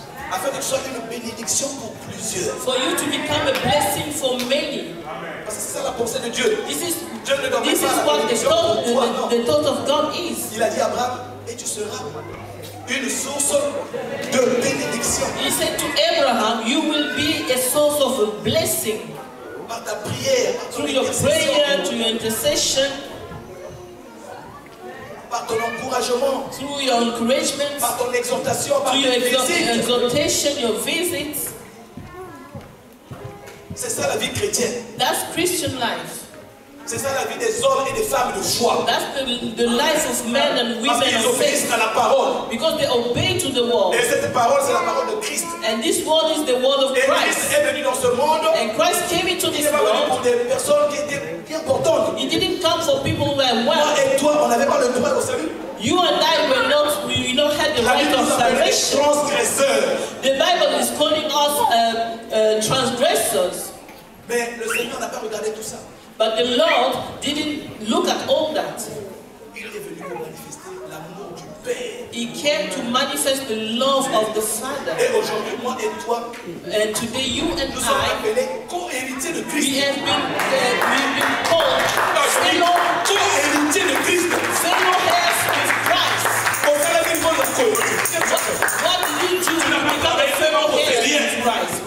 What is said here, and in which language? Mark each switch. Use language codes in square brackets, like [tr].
[fr] Afin que tu sois une bénédiction pour plusieurs. [en] For you to become a blessing for many. [fr] Parce que c'est ça la pensée de Dieu. [en] This is what the thought of God is. [fr] Il a dit à Abraham, et tu seras une source de bénédiction. [en] He said to Abraham, you will be a source of a blessing. [fr] Par ta prière, [en] through your prayer, through your intercession, [fr] par ton encouragement, [en] through your encouragement, [fr] par ton exhortation, par [en] through your exhortation, your visits. [fr] C'est ça la vie chrétienne. [en] That's Christian life. [fr] C'est ça la vie des hommes et des femmes de foi. [en] That's the life of men and women of faith. [fr] À la parole. [en] Because they obey to the word. [fr] Et cette parole, c'est la parole de Christ. [en] And this word is the word of Christ. [fr] Christ est venu dans ce monde. [en] And Christ came into this world. [fr] Il n'est pas venu pour des personnes qui étaient bien portantes. [en] He didn't come for people who were well. [fr] Moi et toi, on n'avait pas le droit au salut. [en] You and I were not, we not had the right of salvation. The Bible is calling us transgressors. [fr] Mais le Seigneur n'a pas regardé tout ça. [en] But the Lord didn't look at all that. [fr] Il est venu pour manifester l'amour du Père. [en] He came to manifest the love of the Father. [fr] Et aujourd'hui, moi et toi, [en] and today you and [fr] nous sommes appelés co-héritiers de Christ. [en] We've been called [fr] co-héritiers de Christ. [en] Fellow heirs with Christ. What did you do to become a fellow heir with Christ?